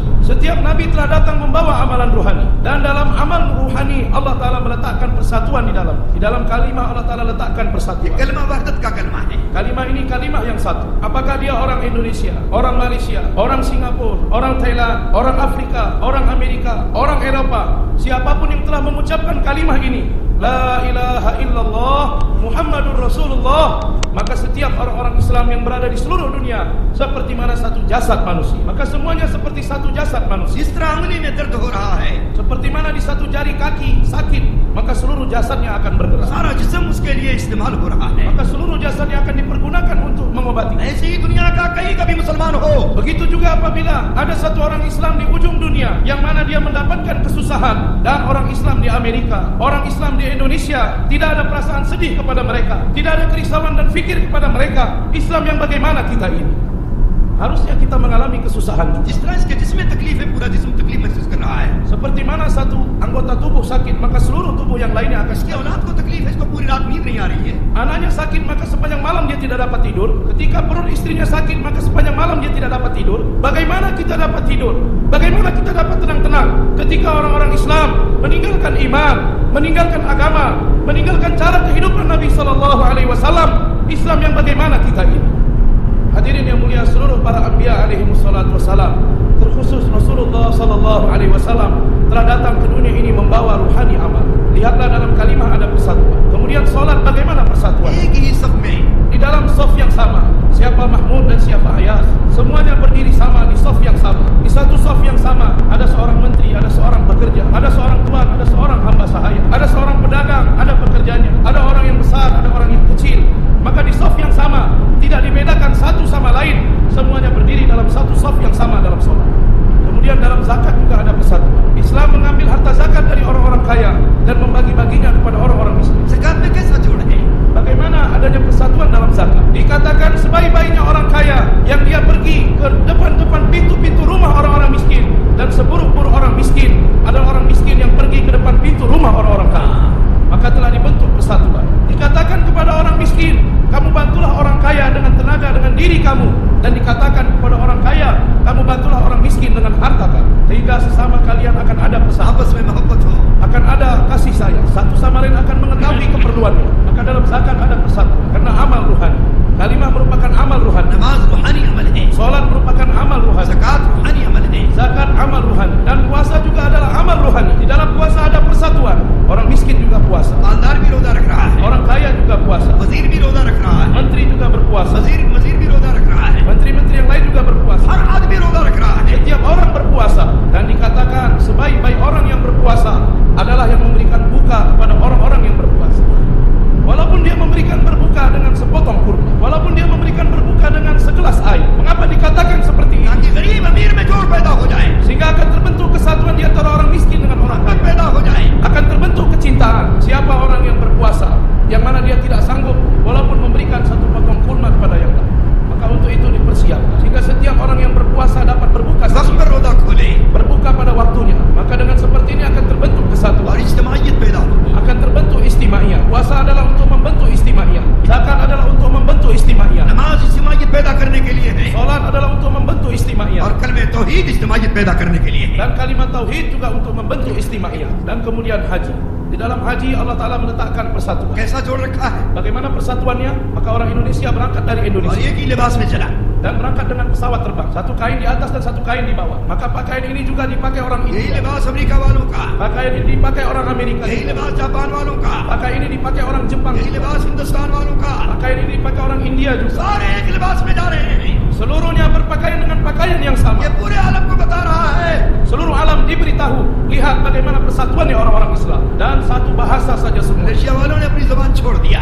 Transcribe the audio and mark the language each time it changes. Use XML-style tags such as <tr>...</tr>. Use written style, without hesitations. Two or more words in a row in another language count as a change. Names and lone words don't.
<id>Setiap nabi telah datang membawa amalan ruhani, dan dalam amal ruhani Allah Ta'ala meletakkan persatuan di dalam. Di dalam kalimah Allah Ta'ala letakkan persatuan. Kalimah ini kalimah yang satu. Apakah dia orang Indonesia, orang Malaysia, orang Singapura, orang Thailand, orang Afrika, orang Amerika, orang Eropa, siapapun yang telah mengucapkan kalimah ini,</id> <ar>لا إله إلا الله محمد رسول الله,</ar> <id>maka setiap orang-orang Islam yang berada di seluruh dunia seperti mana satu jasad manusia. Maka semuanya seperti satu jasad manusia.</id> <ur>جس طرح انگلی میں درد ہو رہا ہے,</ur> <id>seperti mana di satu jari kaki sakit, maka seluruh jasadnya akan bergerak.</id> <ur>سارا جسم اس کے لیے استعمال ہو رہا ہے.</ur> <id>Maka seluruh jasadnya akan dipergunakan untuk mengobati.</id> <ur>ایسے ہی دنیا کا کہیں کا بھی مسلمان ہو,</ur> <id>Begitu juga apabila ada satu orang Islam di ujung dunia yang mana dia mendapatkan kesusahan, dan orang Islam di Amerika, orang Islam di Indonesia tidak ada perasaan sedih kepada mereka, tidak ada kerisauan dan fikir kepada mereka. Islam yang bagaimana kita ini? Harusnya kita mengalami kesusahan.</id> <ur>جس طرح اس کے جسم میں تکلیف ہے، پورا جسم تکلیف محسوس کر رہا ہے.</ur> <id>Seperti mana satu anggota tubuh sakit, maka seluruh tubuh yang lainnya akan</id> <ur>इसकी</ur> <id>sakit.</id> <ur>اولاد کو تکلیف ہے، اس کو پوری رات نیند نہیں آ رہی ہے.</ur> <id>Anaknya sakit, maka sepanjang malam dia tidak dapat tidur. Ketika perut istrinya sakit, maka sepanjang malam dia tidak dapat tidur. Bagaimana kita dapat tidur? Bagaimana kita dapat tenang-tenang ketika orang-orang Islam meninggalkan iman, meninggalkan agama, meninggalkan cara kehidupan Nabi SAW? Islam yang bagaimana kita ini? Hadirin yang mulia, seluruh para anbiya</id> <ar>عليهم الصلاة والسلام,</ar> <id>terkhusus Rasulullah SAW telah datang ke dunia ini membawa ruhani amal. Lihatlah dalam kalimah ada persatuan. Kemudian solat, bagaimana persatuan?</id> <ur>ایک ہی سب میں</ur> <id>Di dalam saf yang sama, siapa Mahmud dan siapa Ayas, semuanya berdiri sama di saf yang sama. Di satu saf yang sama ada seorang menteri, ada seorang pekerja, ada seorang tuan, ada seorang hamba sahaya, ada seorang pedagang, ada pekerjanya, ada orang yang besar, ada orang yang kecil. Maka di saf yang sama tidak dibedakan satu sama lain, semuanya berdiri dalam satu saf yang sama dalam solat. Kemudian dalam zakat juga ada persatuan. Islam mengambil harta zakat dari orang-orang kaya dan membagi-baginya kepada orang-orang miskin.</id> <ur>زکات میں کیسا جوڑ ہے?</ur> <id>Bagaimana adanya persatuan dalam zakat? Dikatakan sebaik-baiknya orang kaya yang dia pergi ke depan-depan pintu-pintu rumah orang-orang miskin, dan seburuk-buruk orang miskin adalah orang miskin yang pergi ke depan pintu rumah orang-orang kaya. Maka telah dibentuk persatuan. Dikatakan kepada orang miskin, kamu bantulah orang kaya dengan tenaga, dengan diri kamu. Dan dikatakan kepada orang kaya, kamu bantulah orang miskin dengan harta kamu. Sehingga sesama kalian akan ada persatuan,</id> <ur>آپس میں محبت ہو.</ur> <id>akan ada kasih sayang, satu sama lain akan mengetahui keperluannya. Maka dalam zakat ada persatuan, karena amal ruhani. Kalimah merupakan amal ruhani.</id> <ur>نماز روحانی عمل ہے,</ur> <id>Salat merupakan amal ruhani.</id> <ur>زکات روحانی عمل ہے.</ur> <id>Zakat amal ruhani. Dan puasa juga adalah amal ruhani. Di dalam puasa ada persatuan. Orang miskin juga puasa,</id> <ur>مالدار بھی روزہ رکھ رہا ہے,</ur> <id>orang kaya juga puasa,</id> <ur>وزیر بھی روزہ رکھ رہا ہے,</ur> <id>menteri juga berpuasa,</id> <ur>وزیر بھی روزہ رکھ رہا ہے,</ur> <id>menteri-menteri yang lain juga berpuasa.</id> <ur>ہر آدمی روزہ رکھ رہا ہے.</ur> <id>Setiap orang berpuasa, dan dikatakan sebaik-baik orang yang berpuasa adalah yang memberikan buka kepada orang-orang yang berpuasa. Walaupun dia memberikan berbuka dengan sepotong kurma, walaupun dia memberikan berbuka dengan segelas air. Mengapa dikatakan seperti ini?</id> <ur>تاکہ غریب امیر میں جوڑ پیدا ہو جائے,</ur> <id>Sehingga akan terbentuk kesatuan di antara orang miskin dengan orang kaya.</id> <ur>پیدا ہو جائے.</ur> <id>Akan terbentuk kecintaan. Siapa orang yang berpuasa, yang mana dia tidak sanggup walaupun memberikan satu potong kurma kepada yang lain. Maka untuk itu dipersiapkan, sehingga setiap orang yang berpuasa dapat berbuka</id> <ur>वक्त</ur> <id>sendiri,</id> <ur>پر روزہ کھولے</ur> <id>berbuka pada waktunya. Maka dengan seperti ini akan terbentuk kesatuan,</id> <ur>اور اجتماعیت پیدا ہو.</ur> <id>akan terbentuk istimaiyah. Puasa adalah untuk membentuk istimaiyah. Zakat adalah untuk membentuk istimaiyah.</id> <ur>نماز اجتماعیت پیدا کرنے کے لیے ہے,</ur> <id>Salat adalah untuk membentuk istimaiyah.</id> <ur>اور کلمۂ توحید اجتماعیت پیدا کرنے کے لیے ہے.</ur> <id>Dan kalimat tauhid juga untuk membentuk istimaiyah. Dan kemudian haji. Di dalam haji Allah Ta'ala meletakkan persatuan.</id> <ur>کیسا جوڑ رکھا ہے?</ur> <id>Bagaimana persatuannya? Maka orang Indonesia berangkat dari</id> <ur>और</ur> <id>Indonesia</id> <ur>ایک ہی لباس میں چلا,</ur> <id>dan berangkat dengan pesawat terbang. Satu kain di atas dan satu kain di bawah. Maka pakaian ini juga dipakai orang</id> <ur>यही</ur> <id>India.</id> <ur>لباس امریکہ والوں کا,</ur> <id>Pakaian ini dipakai orang Amerika.</id> <ur>یہی لباس جاپان والوں کا,</ur> <id>Pakaian ini dipakai orang Jepang.</id> <ur>یہی لباس ہندوستان والوں کا,</ur> <id>Pakaian ini dipakai orang India juga.</id> <ur>سارے ایک لباس میں جا رہے ہیں.</ur> <id>Seluruhnya berpakaian dengan pakaian yang sama.</id> <ur>یہ پورے عالم کو بتا رہا ہے,</ur> <id>Seluruh alam diberitahu, lihat bagaimana persatuannya orang-orang Islam. Dan satu bahasa saja semua.</id> <ur>ملیشیا والوں نے اپنی زبان چھوڑ دیا,</ur>